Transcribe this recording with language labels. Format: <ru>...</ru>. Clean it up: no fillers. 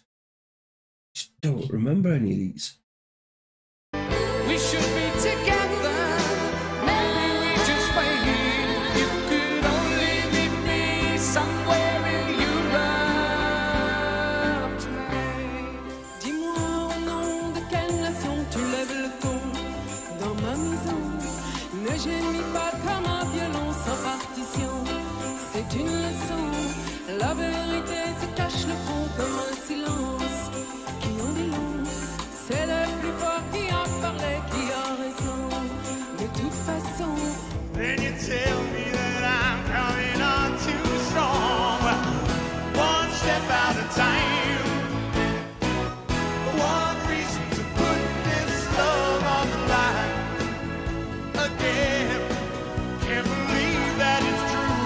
<en>I just don't remember any of these. We should be together. Maybe we just wait. You could only meet me somewhere in Europe tonight.</en> <fr>Dis-moi au nom de quelle nation tu lèves le ton dans ma maison. Ne gémis pas comme un violon sans partition. C'est une leçon. La vérité se cache le fond comme un silence qui en dit long. C'est le plus fort qui a parlé, qui a raison. De toute façon,</fr> <en>Then you tell me that I'm coming on too strong. One step at a time. One reason to put this love on the line. Again, can't believe that it's true.</en>